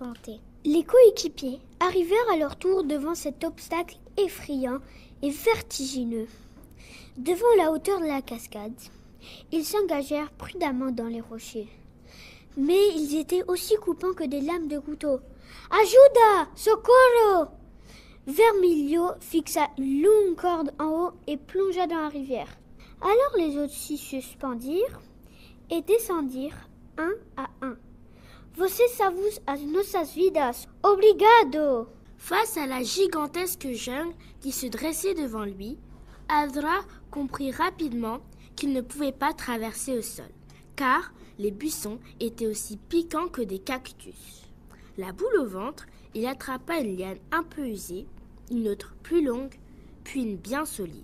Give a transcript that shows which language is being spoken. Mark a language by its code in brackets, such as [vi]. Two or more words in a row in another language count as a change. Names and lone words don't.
[fr] Les coéquipiers arrivèrent à leur tour devant cet obstacle effrayant et vertigineux. Devant la hauteur de la cascade, ils s'engagèrent prudemment dans les rochers. Mais ils étaient aussi coupants que des lames de couteau. [pt] « Ajuda! Socorro !» [fr] Vermilio fixa une longue corde en haut et plongea dans la rivière. Alors les autres s'y suspendirent et descendirent un à un. [pt] « Você savus as nossas vidas, obrigado !» [fr] Face à la gigantesque jungle qui se dressait devant lui, Azra comprit rapidement qu'il ne pouvait pas traverser au sol, car les buissons étaient aussi piquants que des cactus. La boule au ventre, il attrapa une liane un peu usée, une autre plus longue, puis une bien solide.